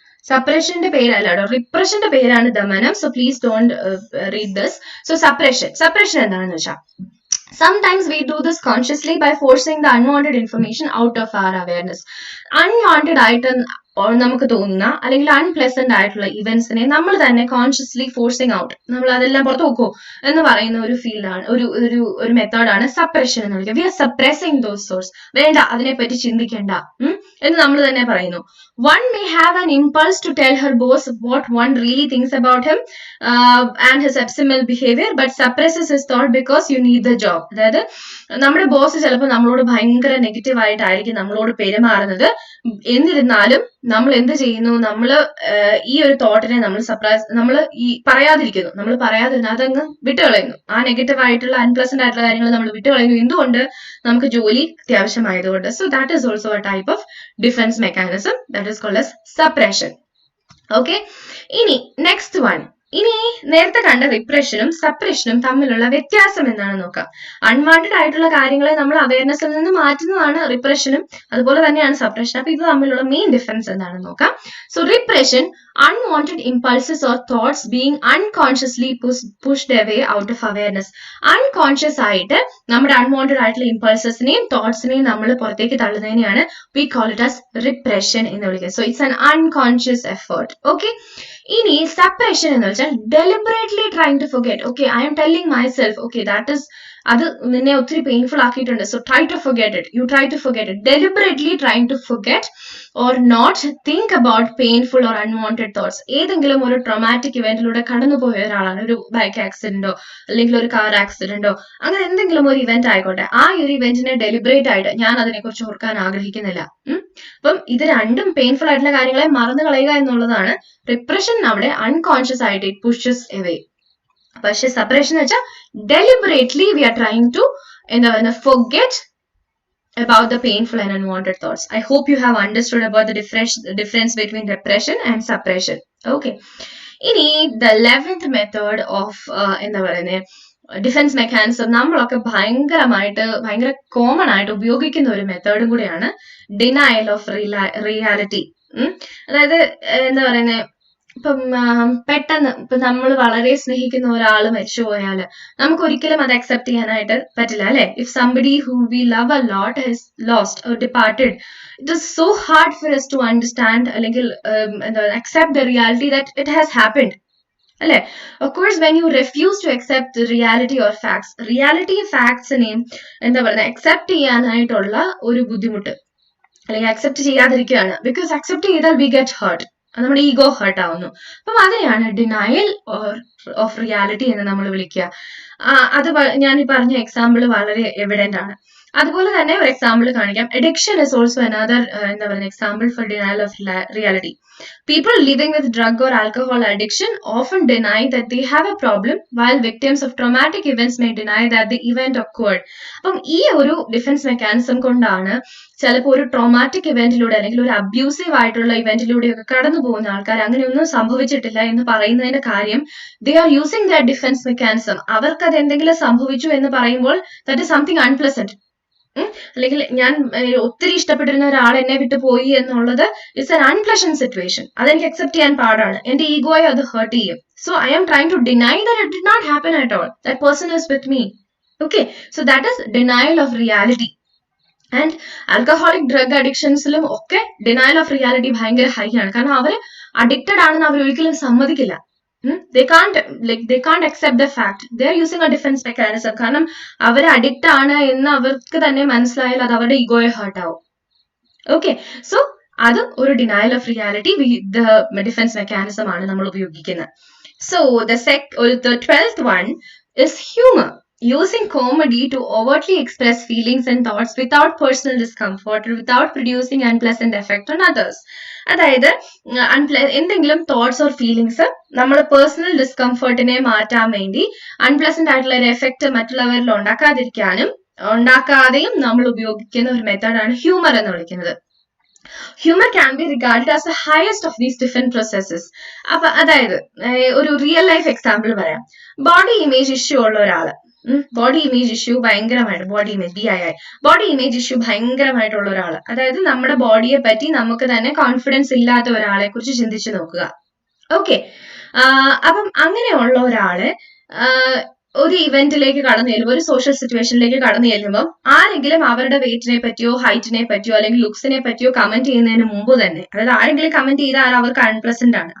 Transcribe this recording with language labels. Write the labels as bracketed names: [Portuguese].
[Malayalam] സപ്രഷന്റെ പേരല്ല കേട്ടോ, റിപ്രഷന്റെ പേരാണ് ദമനം. [English] So please don't read this. [Malayalam] So suppression എന്താണെന്ന് വെച്ചാൽ, [English] sometimes we do this consciously by forcing the unwanted information out of our awareness. [Malayalam] Unwanted ആയിട്ട് നമുക്ക് തോന്നുന്ന അല്ലെങ്കിൽ അൺപ്ലസന്റ് ആയിട്ടുള്ള ഇവന്റ്സിനെ നമ്മൾ തന്നെ കോൺഷ്യസ്ലി ഫോഴ്സിങ് ഔട്ട്, നമ്മൾ അതെല്ലാം പുറത്തു വെക്കോ എന്ന് പറയുന്ന ഒരു ഫീൽഡാണ്, ഒരു മെത്തേഡാണ് സപ്രഷൻ എന്ന് വിളിക്കുക. [English] we are suppressing those source, [Malayalam] വേണ്ട അതിനെപ്പറ്റി ചിന്തിക്കേണ്ട എന്ന് നമ്മൾ തന്നെ പറയുന്നു. [English] One may have an impulse to tell her boss what one really thinks about him and his abnormal behavior, but suppresses his thought because you need the job. [Malayalam] അതായത് നമ്മുടെ boss ചിലപ്പോൾ നമ്മളോട് ഭയങ്കര നെഗറ്റീവ് ആയിട്ടായിരിക്കും നമ്മളോട് പെരുമാറുന്നത്. എന്നിരുന്നാലും നമ്മൾ എന്ത് ചെയ്യുന്നു, നമ്മൾ ഈ ഒരു തോട്ടിനെ നമ്മൾ ഈ പറയാതിരിക്കുന്നു, നമ്മൾ പറയാതിരുന്ന അതങ്ങ് വിട്ടുകളയുന്നു. ആ നെഗറ്റീവ് ആയിട്ടുള്ള അൺപ്ലസന്റ് ആയിട്ടുള്ള കാര്യങ്ങൾ നമ്മൾ വിട്ടുകളയുന്നു. എന്തുകൊണ്ട്? നമുക്ക് ജോലി അത്യാവശ്യമായതുകൊണ്ട്. [English] So that is also a type of defence mechanism that is called as suppression. [Malayalam] Okay, ഇനി നെക്സ്റ്റ് വൺ, ഇനി നേരത്തെ കണ്ട റിപ്രഷനും സപ്രഷനും തമ്മിലുള്ള വ്യത്യാസം എന്താണെന്ന് നോക്കാം. അൺവാണ്ടഡ് ആയിട്ടുള്ള കാര്യങ്ങളെ നമ്മൾ അവയർനെസ്സിൽ നിന്ന് മാറ്റുന്നതാണ് റിപ്രഷനും, അതുപോലെ തന്നെയാണ് സപ്രഷൻ. അപ്പൊ ഇത് തമ്മിലുള്ള മെയിൻ ഡിഫറൻസ് എന്താണെന്ന് നോക്കാം. [English] So repression, unwanted impulses or thoughts being unconsciously pushed away out of awareness. [Malayalam] Unconscious ആയിട്ട് നമ്മുടെ അൺവാണ്ടഡ് ആയിട്ടുള്ള ഇമ്പൾസസിനെയും തോട്ട്സിനെയും നമ്മൾ പുറത്തേക്ക് തള്ളുന്നതിനെയാണ് [English] we call it as repression [Malayalam] എന്ന് വിളിക്കുക. [English] So it's an unconscious effort. Okay, [Malayalam] ഇനി സപ്രഷൻ എന്ന് വെച്ചാൽ [English] deliberately trying to forget. Okay, I am telling myself, okay, that is, [Malayalam] അത് നിന്നെ ഒത്തിരി പെയിൻഫുൾ ആക്കിയിട്ടുണ്ട്. [English] So try to forget it. You try to forget it. Deliberately trying to forget or not think about painful or unwanted thoughts. [Malayalam] ഏതെങ്കിലും ഒരു traumatic ഇവന്റിലൂടെ കടന്നുപോയ ഒരാളാണ്, ഒരു bike ആക്സിഡന്റോ അല്ലെങ്കിൽ ഒരു കാർ ആക്സിഡന്റോ അങ്ങനെ എന്തെങ്കിലും ഒരു ഇവന്റ് ആയിക്കോട്ടെ, ആ ഒരു ഇവന്റിനെ ഡെലിബറേറ്റ് ആയിട്ട് ഞാൻ അതിനെക്കുറിച്ച് ഓർക്കാൻ ആഗ്രഹിക്കുന്നില്ല. അപ്പം ഇത് രണ്ടും പെയിൻഫുൾ ആയിട്ടുള്ള കാര്യങ്ങളെ മറന്നു കളയുക എന്നുള്ളതാണ്. റിപ്രഷൻ അവിടെ അൺകോൺഷ്യസ് ആയിട്ട് [English] It pushes away. [Malayalam] പക്ഷെ സപ്പറേഷൻ എന്ന് വെച്ചാൽ [English] deliberately we are trying to [Malayalam] എന്താ പറയുക [English] forget about the painful and unwanted thoughts. I hope you have understood about the difference between repression and suppression. [Malayalam] Okay, ഇനി [English] the 11th method of [Malayalam] എന്താ പറയുന്നത് defence mechanism നമ്മളൊക്കെ ഭയങ്കര common ആയിട്ട് ഉപയോഗിക്കുന്ന ഒരു മെത്തേഡും കൂടിയാണ് ഡിനയൽ ഓഫ് റിയാലിറ്റി. അതായത് എന്താ പറയുന്നത്, ഇപ്പം പെട്ടെന്ന് ഇപ്പൊ നമ്മൾ വളരെ സ്നേഹിക്കുന്ന ഒരാൾ മരിച്ചുപോയാൽ നമുക്ക് ഒരിക്കലും അത് അക്സെപ്റ്റ് ചെയ്യാനായിട്ട് പറ്റില്ല, അല്ലെ? [English] if somebody who we love a lot has lost or departed, it is so hard for us to understand [Malayalam] അല്ലെങ്കിൽ എന്താ [English] Accept the reality that it has happened, അല്ലെ? Of course when you refuse to accept reality or facts, [Malayalam] reality ഫാക്ട്സിനെയും എന്താ പറയുക accept ചെയ്യാനായിട്ടുള്ള ഒരു ബുദ്ധിമുട്ട് അല്ലെങ്കിൽ accept ചെയ്യാതിരിക്കുകയാണ്. Because accept ചെയ്താൽ [English] we get hurt, [Malayalam] നമ്മുടെ ഈഗോ ഹേർട്ട് ആവുന്നു. അപ്പം അതിനെയാണ് ഡിനയൽ ഓഫ് റിയാലിറ്റി എന്ന് നമ്മൾ വിളിക്കുക. അത് ഞാൻ ഈ പറഞ്ഞ എക്സാമ്പിൾ വളരെ എവിഡന്റ് ആണ്. അതുപോലെ തന്നെ ഒരു എക്സാമ്പിൾ കാണിക്കാം. [English] addiction is also another [Malayalam] എന്താ പറയുക [English] Example for denial of reality. People living with drug or alcohol addiction often deny that they have a problem, while victims of traumatic events may deny that the event occurred. [Malayalam] അപ്പം ഈ ഒരു defence mechanism കൊണ്ടാണ് ചിലപ്പോൾ ഒരു traumatic ഇവന്റിലൂടെ അല്ലെങ്കിൽ ഒരു abusive ആയിട്ടുള്ള ഇവന്റിലൂടെയൊക്കെ കടന്നു പോകുന്ന ആൾക്കാർ അങ്ങനെയൊന്നും സംഭവിച്ചിട്ടില്ല എന്ന് പറയുന്നതിന്റെ കാര്യം, [English] They are using the defence mechanism. [Malayalam] അവർക്ക് അത് എന്തെങ്കിലും സംഭവിച്ചു എന്ന് പറയുമ്പോൾ [English] That is something unpleasant. [Malayalam] അല്ലെങ്കിൽ ഞാൻ ഒത്തിരി ഇഷ്ടപ്പെട്ടിരുന്ന ഒരാൾ എന്നെ വിട്ടു പോയി എന്നുള്ളത് [English] It's an unpleasant situation. [Malayalam] അതെനിക്ക് അക്സെപ്റ്റ് ചെയ്യാൻ പാടാണ്, എന്റെ ഈഗോയെ അത് ഹേർട്ട് ചെയ്യും. [English] So I am trying to deny that it did not happen at all, that person is with me. Okay, so that is denial of reality. And alcoholic drug അഡിക്ഷൻസിലും ഒക്കെ denial of reality ഭയങ്കര high ആണ്. [Malayalam] കാരണം അവർ addicted ആണെന്ന് അവർ ഒരിക്കലും സമ്മതിക്കില്ല. [English] They can't accept the fact. They are using a defense mechanism. [Malayalam] കാരണം അവർ addict ആണ് എന്ന് അവർക്ക് തന്നെ മനസ്സിലായാൽ അത് അവരുടെ ഈഗോയെ ഹേർട്ട് ആവും. ഓക്കെ, സോ അത് ഒരു denial of reality defence mechanism ആണ് നമ്മൾ ഉപയോഗിക്കുന്നത്. So [English] the 12th one is humor. using comedy to overtly express feelings and thoughts without personal discomfort or without producing unpleasant effect on others. [Malayalam] അതായത് എന്തെങ്കിലും thoughts or feelings നമ്മുടെ personal ഡിസ്കംഫർട്ടിനെ മാറ്റാൻ വേണ്ടി unpleasant ആയിട്ടുള്ള ഒരു എഫക്റ്റ് മറ്റുള്ളവരിൽ ഉണ്ടാക്കാതെയും നമ്മൾ ഉപയോഗിക്കുന്ന ഒരു മെത്തേഡാണ് ഹ്യൂമർ എന്ന് വിളിക്കുന്നത്. [English] Humor can be regarded as the highest of these different processes. [Malayalam] അപ്പൊ അതായത് ഒരു റിയൽ ലൈഫ് എക്സാമ്പിൾ പറയാം. ബോഡി ഇമേജ് ഇഷ്യൂ ഉള്ള ഒരാള്, ബോഡി ഇമേജ് ഇഷ്യൂ ഭയങ്കരമായിട്ട്, ബോഡി ഇമേജ് ഇഷ്യൂ ഭയങ്കരമായിട്ടുള്ള ഒരാള്, അതായത് നമ്മുടെ ബോഡിയെ പറ്റി നമുക്ക് തന്നെ കോൺഫിഡൻസ് ഇല്ലാത്ത ഒരാളെ കുറിച്ച് ചിന്തിച്ചു നോക്കുക. ഓക്കെ, അപ്പം അങ്ങനെയുള്ള ഒരാള് ഒരു ഇവന്റിലേക്ക് കടന്നു ചെല്ലുമ്പോൾ, ഒരു സോഷ്യൽ സിറ്റുവേഷനിലേക്ക് കടന്നു ചെല്ലുമ്പോൾ ആരെങ്കിലും അവരുടെ വെയിറ്റിനെ പറ്റിയോ ഹൈറ്റിനെ പറ്റിയോ അല്ലെങ്കിൽ ലുക്സിനെ പറ്റിയോ കമന്റ് ചെയ്യുന്നതിന് മുമ്പ് തന്നെ, അതായത് ആരെങ്കിലും കമന്റ് ചെയ്താൽ അവർക്ക് അൺപ്ലസന്റ് ആണ്.